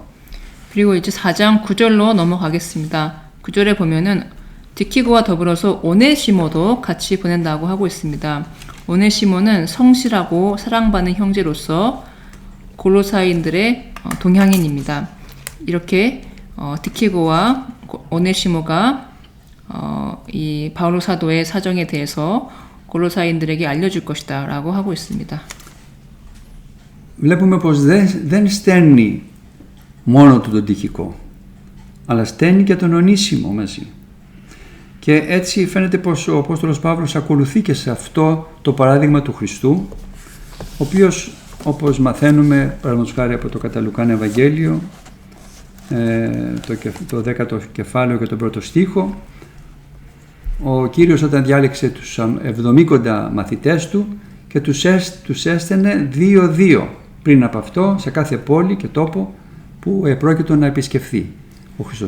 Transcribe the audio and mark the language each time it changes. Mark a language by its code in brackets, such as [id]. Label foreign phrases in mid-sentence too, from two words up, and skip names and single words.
[ko] 그리고 이제 4장 9절로 넘어가겠습니다. 9절에 보면은 디키고와 더불어서 오네시모도 같이 보낸다고 하고 있습니다. 오네시모는 성실하고 사랑받는 형제로서 골로사인들의 동향인입니다. 이렇게 디키고와 오네시모가 이 바울로 사도의 사정에 대해서 골로사인들에게 알려줄 것이다 라고 하고 있습니다. [el] Βλέπουμε πως δεν στέλνει μόνο του τον Τιχικό, αλλά στέλνει και τον Ονήσιμο μαζί. Και έτσι φαίνεται πως ο Απόστολος Παύλος ακολουθεί και σε αυτό το παράδειγμα του Χριστού, ο οποίος, όπως μαθαίνουμε παραδείγματος χάρη από το κατά Λουκάν Ευαγγέλιο, το 10ο κεφάλαιο και τον πρώτο στίχο, ο Κύριος όταν διάλεξε τους 70 μαθητές του και τους έστελνε 2-2 πριν από αυτό σε κάθε πόλη και τόπο που επρόκειτο να επισκεφθεί ο Χριστός.